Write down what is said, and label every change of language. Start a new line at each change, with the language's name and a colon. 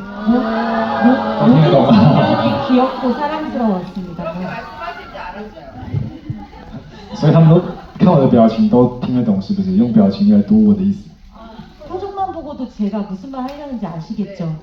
Korean: 모든 장면이 귀엽고 사랑스러웠습니다. 그렇게 말씀하실지 알았어요.
Chinese: 所以他们都看我的表情都听得懂，是不是？用表情来读我的意思。
Korean: 표정만 보고도 제가 무슨 말 하려는지 아시겠죠?